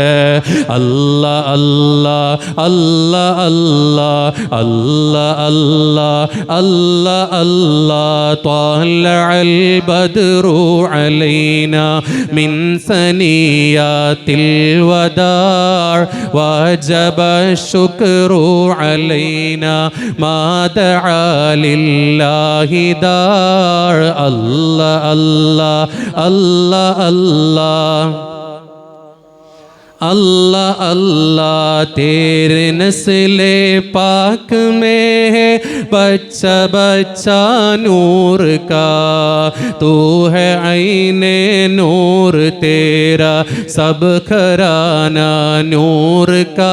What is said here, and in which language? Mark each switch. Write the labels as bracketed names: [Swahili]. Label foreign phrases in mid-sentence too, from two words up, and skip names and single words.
[Arabic] الله الله الله الله الله الله الله الله طلع البدر علينا من ثنيات الوداع وجب الشكر علينا ما دعا لله داع. الله الله الله الله [Urdu] اللہ اللہ تیرے نسلِ پاک میں ہے بچہ بچہ نور کا، تو ہے عینِ نور تیرا سب گھرانا نور کا.